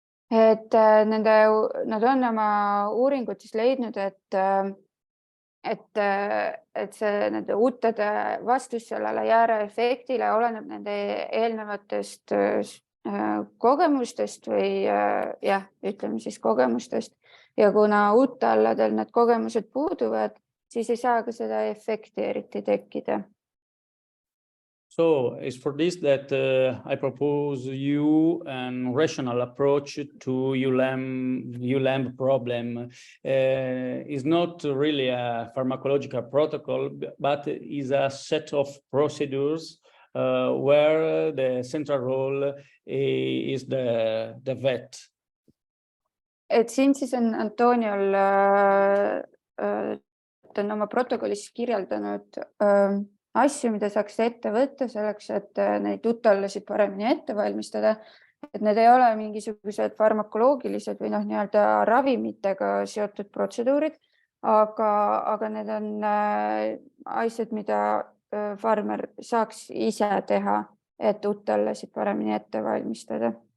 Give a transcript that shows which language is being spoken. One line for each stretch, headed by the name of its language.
Estonian: Et nad on oma uuringutes leidnud, et see nende uutade vastus sellele jääraefektile oleneb nende eelnevatest kogemustest või ütleme siis kogemustest. Ja kuna uudtalledel need kogemused puuduvad, siis ei saa ka seda efekti eriti tekkida.
English: So it's for this that I propose you a rational approach to ewe lamb problem. It's not really a pharmacological protocol, but is a set of procedures where the central role is the vet.
Estonian: Et siin siis on Antoniol oma protokollis kirjeldanud asju, mida saaks ette võtta selleks, et neid uudtallesid paremini ette valmistada. Et need ei ole mingisugused farmakoloogilised või nii-öelda ravimitega seotud protseduurid, aga need on asjad, mida farmer saaks ise teha, et uudtallesid paremini ette valmistada.